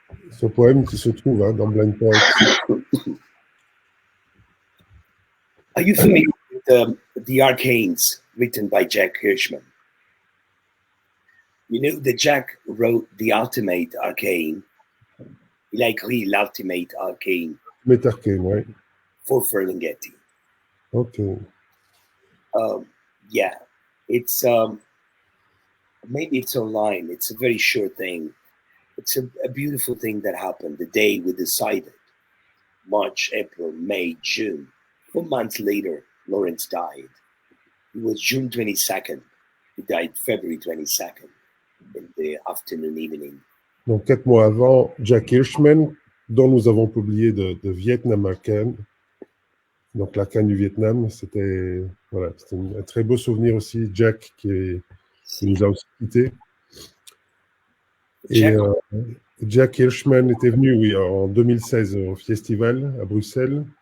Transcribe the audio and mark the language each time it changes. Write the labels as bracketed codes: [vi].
[fr] Ce poème qui se trouve dans Blind Poets. [en] Are you familiar with the Arcanes written by Jack Hirschman? You know that Jack wrote the Ultimate Arcane. [fr] Il a écrit l'Ultimate Arcane [en] Arcane, right? for Ferlinghetti. Okay. Yeah, it's maybe it's online. It's a very short thing. It's a beautiful thing that happened the day we decided. March, April, May, June. 4 months later, Lawrence died. It was June 22nd. He died February 22nd in the afternoon, evening. [fr] Donc 4 mois avant, Jack Hirschman, dont nous avons publié de Vietnam Arcane. Donc l'Arcane du Vietnam, c'était voilà, un très beau souvenir aussi. Jack qui nous a aussi quittés. Et Jack Hirschman était venu, oui, en 2016 au festival à Bruxelles.